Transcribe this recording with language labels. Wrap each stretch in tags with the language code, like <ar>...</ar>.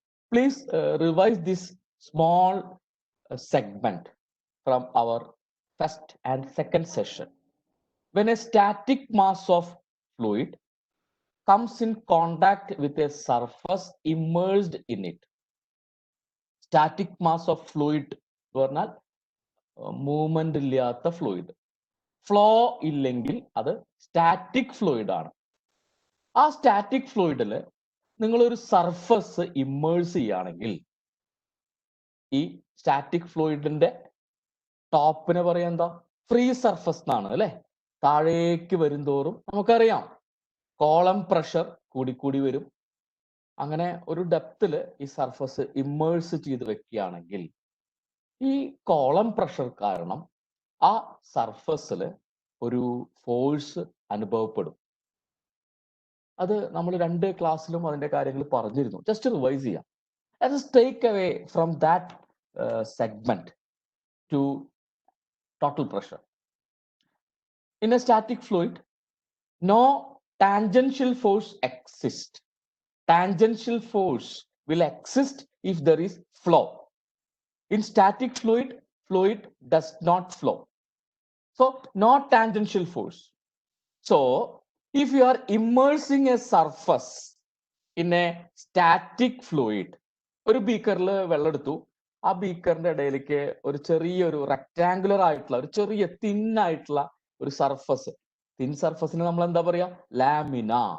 <en>Please revise this small segment from our first and second session. When a static mass of fluid comes in contact with a surface immersed in it. Static mass of fluid</en> <ml>പറഞ്ഞാൽ movement ഇല്ലാത്ത fluid. Flow ഇല്ലെങ്കിൽ അത് static fluid ആണ്. ആ static ഫ്ലൂയിഡിൽ നിങ്ങളൊരു surface immerse ചെയ്യുകയാണെങ്കിൽ ഈ static ഫ്ലൂയിഡിന്റെ ടോപ്പിനെ പറയാൻ എന്താ, ഫ്രീ സർഫസ് എന്നാണ് അല്ലെ. താഴേക്ക് വരുംതോറും നമുക്കറിയാം കോളം പ്രഷർ കൂടിക്കൂടി വരും. അങ്ങനെ ഒരു ഡെപ്തിൽ ഈ സർഫസ് ഇമ്മേഴ്സ് ചെയ്ത് വെക്കുകയാണെങ്കിൽ ഈ കോളം പ്രഷർ കാരണം ആ സർഫസിൽ ഒരു ഫോഴ്സ് അനുഭവപ്പെടും. അത് നമ്മൾ 2 ക്ലാസ്സിലും അതിന്റെ കാര്യങ്ങൾ പറഞ്ഞിരുന്നു. ജസ്റ്റ് റിവൈസ് ചെയ്യാം.</ml> <en>Let us take away from that segment to total pressure. In a static fluid, no tangential force exists. Tangential force will exist if there is flow. In static fluid, fluid does not flow. So no tangential force. So if you are immersing a surface in a static fluid,</en> <ml>ഒരു ബീക്കറിൽ വെള്ളം എടുത്തു, ആ ബീക്കറിന്റെ ഇടയിലേക്ക് ഒരു ചെറിയൊരു rectangular ആയിട്ടുള്ള ഒരു ചെറിയ തിൻ ആയിട്ടുള്ള ഒരു സർഫസ്, തിൻ സർഫസിന് നമ്മൾ എന്താ പറയാ, ലാമിന.</ml>